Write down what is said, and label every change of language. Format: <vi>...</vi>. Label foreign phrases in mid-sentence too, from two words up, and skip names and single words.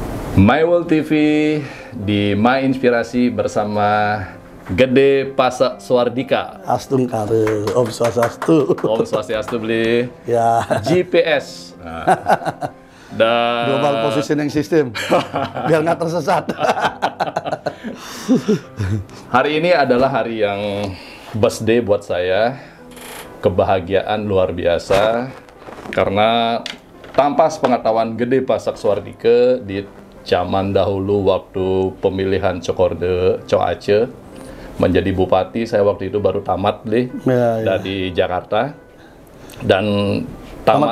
<id>My World TV di My Inspirasi bersama Gede Pasak Swardika. Astung kare, Om Swastiastu. Om Swastiastu beli. Ya. GPS. Nah. Dan</id> <en>Global Positioning System.</en> <id>Biar nggak tersesat. Hari ini adalah hari yang birthday buat saya. Kebahagiaan luar biasa karena tanpa sepengetahuan Gede Pasak Swardika di zaman dahulu waktu pemilihan Cokorda Aceh menjadi bupati, saya waktu itu baru tamat dari Jakarta dan tamat</id>